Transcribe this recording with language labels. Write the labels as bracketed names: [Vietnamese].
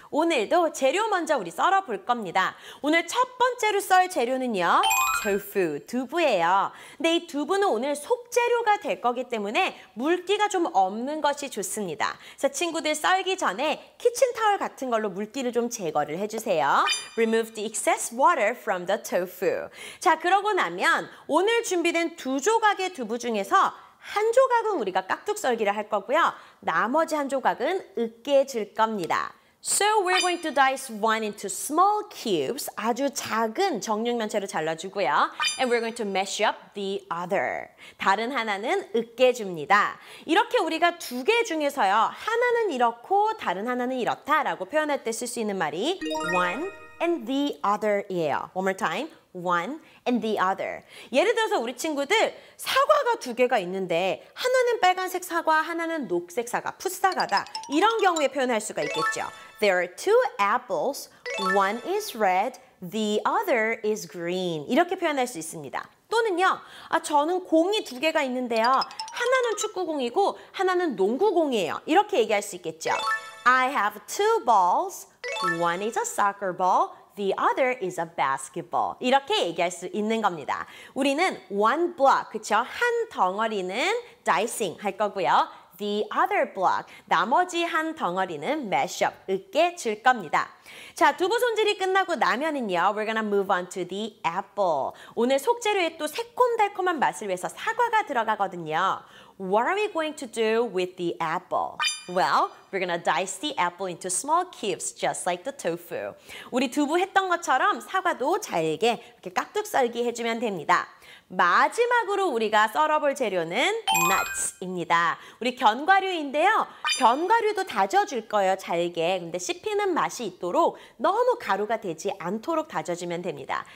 [Korean] 오늘도 재료 먼저 우리 썰어 볼 겁니다. 오늘 첫 번째로 썰 재료는요. tofu, 두부예요. 근데 이 두부는 오늘 속재료가 될 거기 때문에 물기가 좀 없는 것이 좋습니다. 그래서 친구들 썰기 전에 키친타월 같은 걸로 물기를 좀 제거를 해주세요. [English] Remove the excess water from the tofu. [Korean] 자, 그러고 나면 오늘 준비된 2조각의 두부 중에서 한 조각은 우리가 깍둑 썰기를 할 거고요. 나머지 한 조각은 으깨질 겁니다. [English] So we're going to dice one into small cubes, [Korean] 아주 작은 정육면체로 잘라주고요. [English] And we're going to mash up the other. [Korean] 다른 하나는 으깨줍니다. 이렇게 우리가 2개 중에서요. 하나는 이렇고 다른 하나는 이렇다라고 표현할 때 쓸 수 있는 말이 [English] one and the other [Korean] 이에요. [English] One more time. One and the other. [Korean] 예를 들어서 우리 친구들 사과가 2개가 있는데 하나는 빨간색 사과, 하나는 녹색 사과, 풋사과다. 이런 경우에 표현할 수가 있겠죠. [English] There are 2 apples. One is red. The other is green. [Korean] 이렇게 표현할 수 있습니다. 또는요. 저는 공이 2개가 있는데요. 하나는 축구공이고 하나는 농구공이에요. 이렇게 얘기할 수 있겠죠. [English] I have 2 balls. One is a soccer ball. The other is a basketball. [Korean] 이렇게 얘기할 수 있는 겁니다. 우리는 one block, 그쵸? 한 덩어리는 dicing 할 거고요. [English] The other block, [Korean] 나머지 한 덩어리는 mash up, 으깨줄 겁니다. 자, 두부 손질이 끝나고 나면은요, [English] we're gonna move on to the apple. [Korean] 오늘 속재료에 또 새콤달콤한 맛을 위해서 사과가 들어가거든요. [English] What are we going to do with the apple? Well, we're gonna dice the apple into small cubes, just like the tofu. [Korean] 우리 두부 했던 것처럼 사과도 잘게 이렇게 깍둑 썰기 해주면 됩니다. 마지막으로 우리가 썰어볼 재료는 nuts입니다. 우리 견과류인데요. 견과류도 다져줄 거예요, 잘게. 근데 씹히는 맛이 있도록 너무 가루가 되지 않도록 다져주면 됩니다.